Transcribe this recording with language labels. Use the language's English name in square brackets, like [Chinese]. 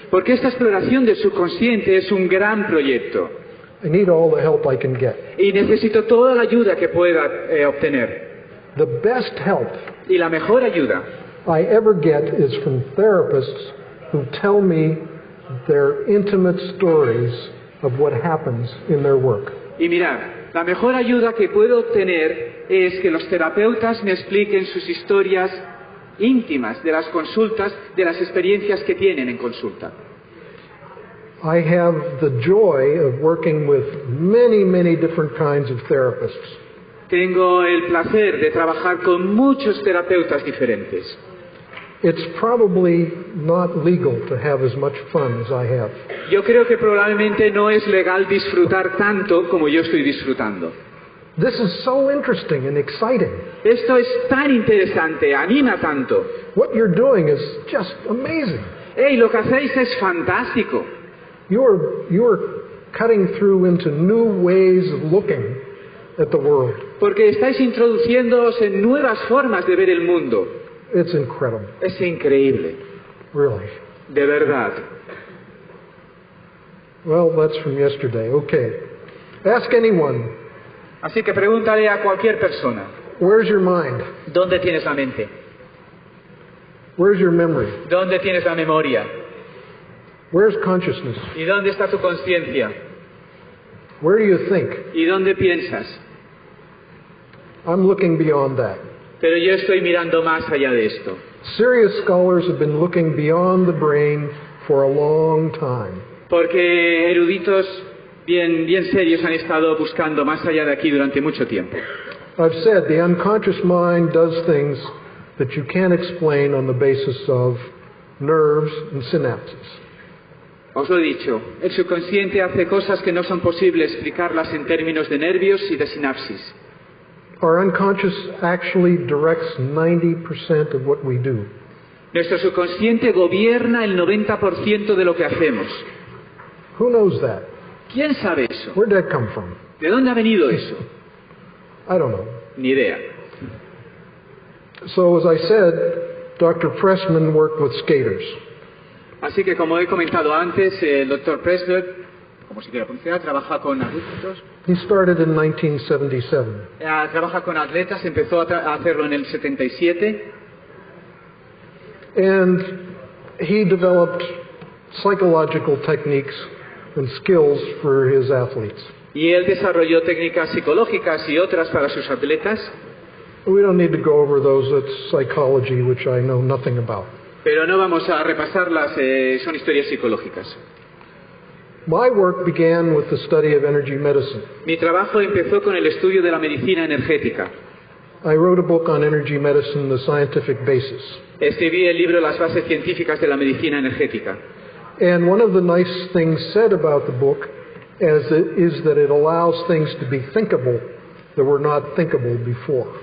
[Spanish] Porque esta exploración del subconsciente es un gran proyecto. [English] I need all the help I can get. [Spanish] Y necesito toda la ayuda que pueda obtener. [English] The best help [Spanish] Y la mejor ayuda [English] I ever get is from therapists who tell me their intimate stories of what happens in their work. [Spanish] Y mirad, la mejor ayuda que puedo obtener es que los terapeutas me expliquen sus historias íntimas de las consultas, de las experiencias que tienen en consulta. [English] I have the joy of working with many, many different kinds of therapists. [Spanish] Tengo el placer de trabajar con muchos terapeutas diferentes. [English] It's probably not legal to have as much fun as I have. [Spanish] Yo creo que probablemente no es legal disfrutar tanto como yo estoy disfrutando. [English] This is so interesting and exciting. [Spanish] Esto es tan interesante, anima tanto. [English] What you're doing is just amazing. [Spanish] ¡Hey, lo que hacéis es fantástico! [English] You're cutting through into new ways of looking at the world. [Spanish] Porque estáis introduciéndoos en nuevas formas de ver el mundo. [English] It's incredible. [Spanish] Es increíble. [English] Really. [Spanish] De verdad. [English] Well, that's from yesterday. Okay. Ask anyone. [Spanish] Así que pregúntale a cualquier persona. [English] Where's your mind? [Spanish] ¿Dónde tienes la mente? [English] Where's your memory? [Spanish] ¿Dónde tienes la memoria? [English] Where's consciousness? [Spanish] ¿Y dónde está tu conciencia? [English] Where do you think? [Spanish] ¿Y dónde piensas? [English] I'm looking beyond that. [Spanish] Pero yo estoy mirando más allá de esto. [English] Serious scholars have been looking beyond the brain for a long time. [Spanish] Porque eruditos bien serios han estado buscando más allá de aquí durante mucho tiempo. [English] I've said the unconscious mind does things that you can't explain on the basis of nerves and synapses. [Spanish] Os lo he dicho, el subconsciente hace cosas que no son posibles explicarlas en términos de nervios y de sinapsis. [English] Our unconscious actually directs 90% of what we do. [Spanish] Nuestro subconsciente gobierna el 90% de lo que hacemos. [English] Who knows that? [Spanish] ¿Quién sabe eso? [English] Where'd that come from? [Spanish] ¿De dónde ha venido eso? [English] I don't know. [Spanish] Ni idea. [English] So as I said, Dr. Pressman worked with skaters. [Spanish] Así que como he comentado antes, el Dr. Pressler, como se quiera pronunciar, trabaja con adultos. [English] He started in 1977. [Spanish] Trabaja con atletas, empezó a hacerlo en el 77. [English] And he developed psychological techniques and skills for his athletes. [Spanish] Y él desarrolló técnicas psicológicas y otras para sus atletas. [English] We don't need to go over those. That's psychology, which I know nothing about. [Spanish] Pero no vamos a repasarlas, son historias psicológicas. [English] My work began with the study of energy medicine. [Spanish] Mi trabajo empezó con el estudio de la medicina energética. [English] I wrote a book on energy medicine, The Scientific Basis. [Spanish] Escribí el libro Las bases científicas de la medicina energética. [English] And one of the nice things said about the book is that it allows things to be thinkable that were not thinkable before.